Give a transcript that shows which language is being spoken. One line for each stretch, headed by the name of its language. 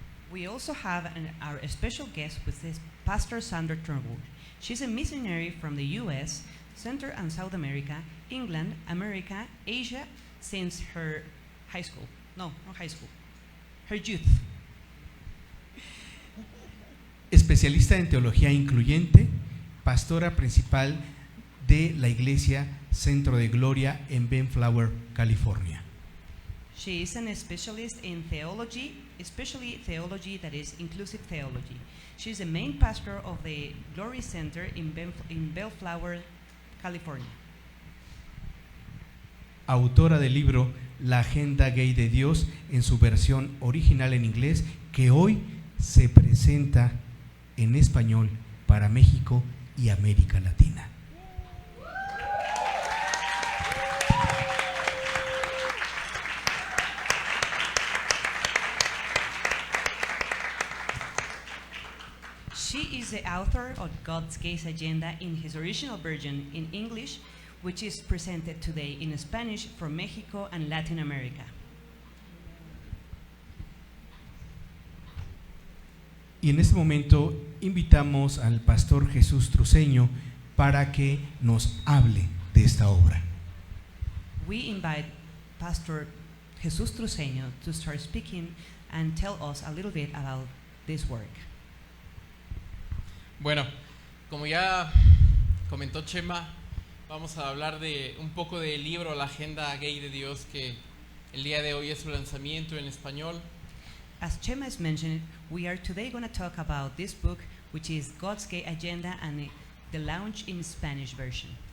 English: We also have our special guest with this Pastor Sandra Turnbull. She's a missionary from the U.S., Central and South America, England, America, Asia, since her high school. No, not high school. Her youth.
Spanish: Especialista en teología incluyente, pastora principal de la Iglesia Centro de Gloria en Bellflower, California.
English: She is a specialist in theology, especially theology that is inclusive theology. She is the main pastor of the Glory Center in Bellflower, California.
Spanish: Autora del libro la Agenda Gay de Dios en su versión original en inglés, que hoy se presenta en español para México y América Latina.
English: She is the author of God's Gays Agenda in his original version in English, which is presented today in Spanish for Mexico and Latin America.
Spanish: Y en este momento invitamos al pastor Jesús Truceño para que nos hable de esta obra.
English: We invite Pastor Jesús Truceño to start speaking and tell us a little bit about this work.
Spanish: Bueno, como ya comentó Chema, vamos a hablar de un poco del libro La Agenda Gay de Dios, que el día de hoy es su lanzamiento en español.
English: As Chema has mentioned, we are today going to talk about this book, which is God's Gay Agenda and the launch in Spanish version.